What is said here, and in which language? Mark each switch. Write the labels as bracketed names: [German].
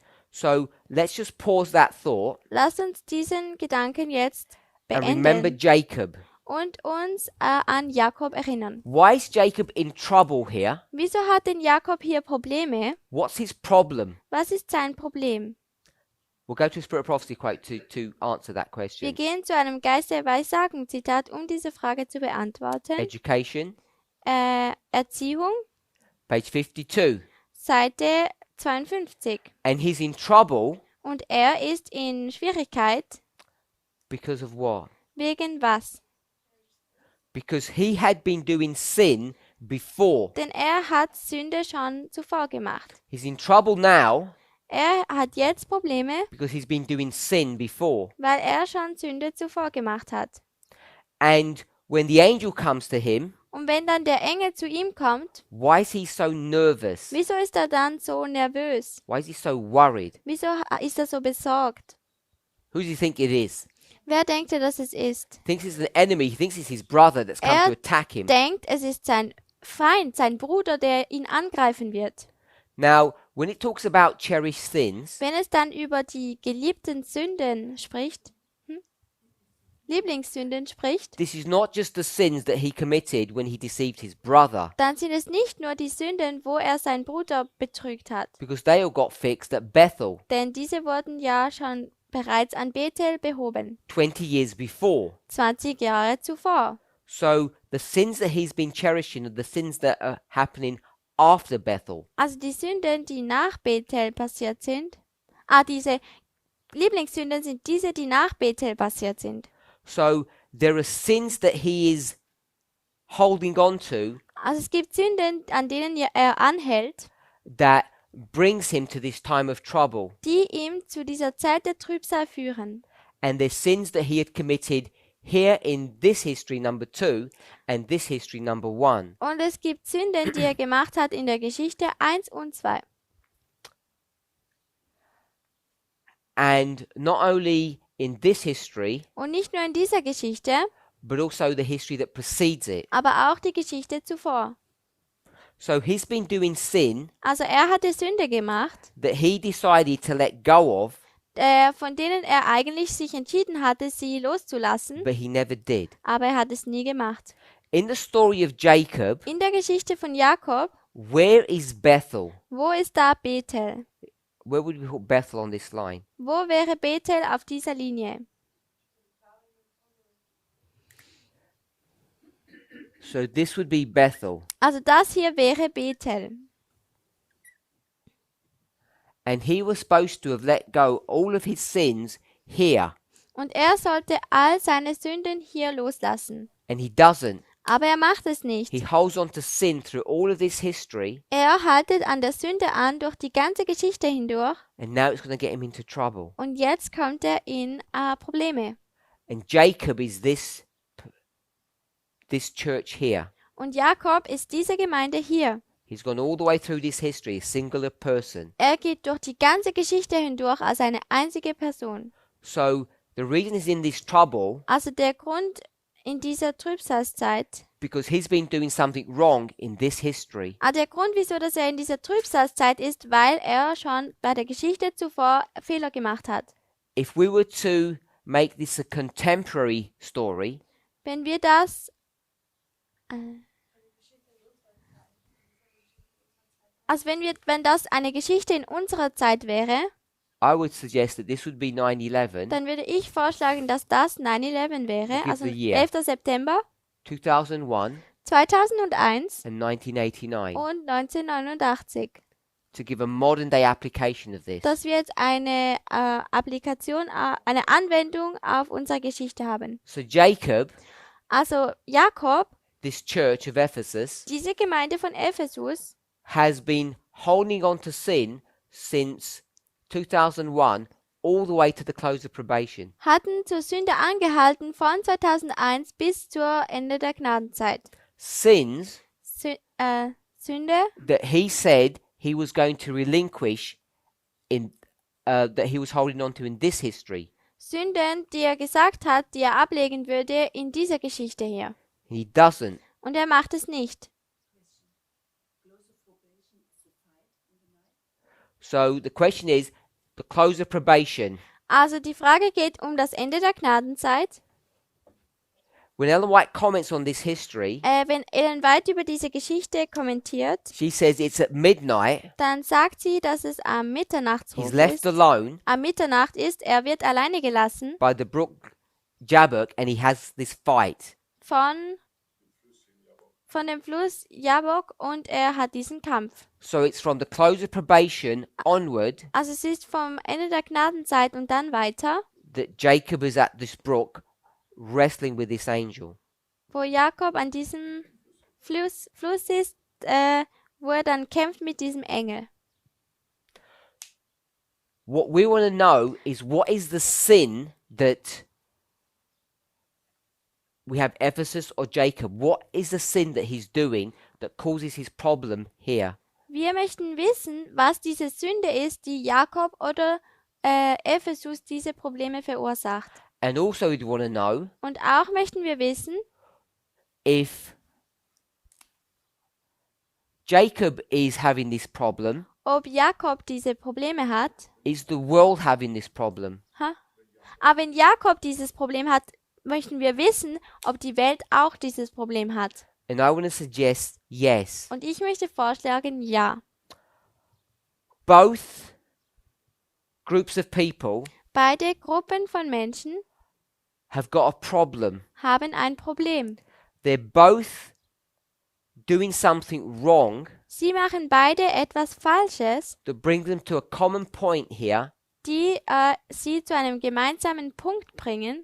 [English] So let's just pause that thought [German] Lasst uns diesen Gedanken jetzt [English] and remember [German] beenden [English] Jacob. [German] und uns an Jakob erinnern. [English] Why is Jacob in trouble here? [German] Wieso hat denn Jakob hier Probleme? [English] What's his problem? [German] Was ist sein Problem? [English] We'll go to a Spirit of Prophecy quote to answer that [German] Wir [English] question. [German] gehen zu einem Geist der Weissagung, Zitat, um diese Frage zu beantworten. [English] Education, [German] Erziehung, [English] page 52. [German] Seite 52. [English] And he's in trouble [German] Und er ist in Schwierigkeit. [English] because of what? [German] Wegen was? [English] Because he had been doing sin before. [German] Denn er hat Sünde schon zuvor gemacht. [English] He's in trouble now [German] Er hat jetzt Probleme, [English] because he's been doing sin before. [German] weil er schon Sünde zuvor gemacht hat. [English] And when the angel comes to him, [German] Und wenn dann der Engel zu ihm kommt, [English] why is he so nervous? [German] wieso ist er dann so nervös? [English] Why is he so worried? [German] Wieso ist er so besorgt? [English] Who does he think it is? [German] Wer denkt er, dass es ist? [English] Thinks it's an enemy. He thinks it's his brother that's come to attack him. [German] Denkt, es ist sein Feind, sein Bruder, der ihn angreifen wird. [English] Now, when it talks about cherished sins, [German] Wenn es dann über die geliebten Sünden spricht, Lieblingssünden spricht, [English] this is not just the sins that he committed when he deceived his brother, [German] dann sind es nicht nur die Sünden, wo er seinen Bruder betrügt hat. [English] because they all got fixed at Bethel [German] Denn diese wurden ja schon bereits an Bethel behoben, [English] 20 years before. [German] 20 Jahre zuvor. [English] So the sins that he's been cherishing are the sins that are happening after Bethel. [German] Also die Sünden, die nach Bethel passiert sind, diese Lieblingssünden sind diese, die nach Bethel passiert sind. [English] So there are sins that he is holding on to [German] Also es gibt Sünden, an denen er anhält, [English] that brings him to this time of trouble. [German] die ihm zu dieser Zeit der Trübsal führen. [English] And there's sins that he had committed here in this history number 2 and this history number 1. [German] Und es gibt Sünden, die er gemacht hat in der Geschichte 1 und 2. [English] And not only in this history, [German] Und nicht nur in dieser Geschichte, [English] but also the history that precedes it. [German] aber auch die Geschichte zuvor. [English] So he's been doing sin [German] Also er hatte Sünde gemacht, [English] that he decided to let go of, [German] von denen er eigentlich sich entschieden hatte, sie loszulassen, [English] but he never did. [German] aber er hat es nie gemacht. [English] In the story of Jacob, [German] In der Geschichte von Jakob, [English] where is Bethel? [German] wo ist da Bethel? [English] Where would we put Bethel on this line? [German] Wo wäre Bethel auf dieser Linie? [English] So this would be Bethel. [German] Also das hier wäre Bethel. [English] And he was supposed to have let go all of his sins here. [German] Und er sollte all seine Sünden hier loslassen. [English] And he doesn't. [German] Aber er macht es nicht. [English] He holds on to sin through all of this history. [German] Er haltet an der Sünde an durch die ganze Geschichte hindurch. [English] And now it's going to get him into trouble. [German] Und jetzt kommt er in Probleme. [English] And Jacob is this church here. [German] Und Jakob ist diese Gemeinde hier. [English] He's gone all the way through this history, a singular person. [German] Er geht durch die ganze Geschichte hindurch als eine einzige Person. [English] So the reason he's in this trouble, [German] Also der Grund in dieser Trübsalzeit, [English] because he's been doing something wrong in this history. [German] der Grund, wieso dass er in dieser Trübsalzeit ist, weil er schon bei der Geschichte zuvor Fehler gemacht hat. [English] If we were to make this a contemporary story, [German] Wenn wir das wenn das eine Geschichte in unserer Zeit wäre, [English] I would suggest that this would be 9/11, [German] dann würde ich vorschlagen, dass das 9/11 wäre, [English] Give [German] also [English] the year. [German] 11. September [English] 2001 [German] 2001 [English] and 1989, [German] und 1989. [English] to give a modern day application of this. [German] Dass wir jetzt eine Applikation, eine Anwendung auf unsere Geschichte haben. [English] So Jacob, [German] Also Jakob, [English] this church of Ephesus, [German] diese Gemeinde von Ephesus, [English] has been holding on to sin since 2001 all the way to the close of probation. [German] hatten zur Sünde angehalten von 2001 bis zur Ende der Gnadenzeit. [English] Sins [German] Sünde, [English] that he said he was going to relinquish in that he was holding on to in this history. [German] Sünden, die er gesagt hat, die er ablegen würde in dieser Geschichte hier. [English] He doesn't. [German] Und er macht es nicht. [English] So the question is, the close of probation, [German] Also die Frage geht um das Ende der Gnadenzeit. [English] When Ellen White comments on this history, [German] wenn Ellen White über diese Geschichte kommentiert, [English] she says it's at midnight, [German] dann sagt sie, dass es am [English] he's [German] Mitternachtsruf [English] left [German] ist. [English] alone [German] Am Mitternacht ist, er wird alleine gelassen [English] by the brook Jabbok, and he has this fight. [German] von dem Fluss Jabbok und er hat diesen Kampf. [English] So it's from the close of probation onward [German] Also es ist vom Ende der Gnadenzeit und dann weiter, [English] that Jacob is at this brook wrestling with this angel. [German] wo Jakob an diesem Fluss ist, wo er dann kämpft mit diesem Engel. [English] What we want to know is, what is the sin that we have Ephesus or Jacob? What is the sin that he's doing that causes his problem here? [German] Wir möchten wissen, was diese Sünde ist, die Jakob oder Ephesus diese Probleme verursacht. [English] And also we want to know [German] Und auch möchten wir wissen, [English] if Jacob is having this problem, [German] ob Jakob diese Probleme hat. [English] is the world having this problem? [German] Aber wenn Jakob dieses Problem hat, möchten wir wissen, ob die Welt auch dieses Problem hat. [English] And I want to suggest yes. [German] Und ich möchte vorschlagen, ja. [English] Both groups of people [German] Beide Gruppen von Menschen [English] have got a problem. [German] haben ein Problem. [English] They're both doing something wrong [German] Sie machen beide etwas Falsches, [English] that brings them to a common point here, [German] die sie zu einem gemeinsamen Punkt bringen,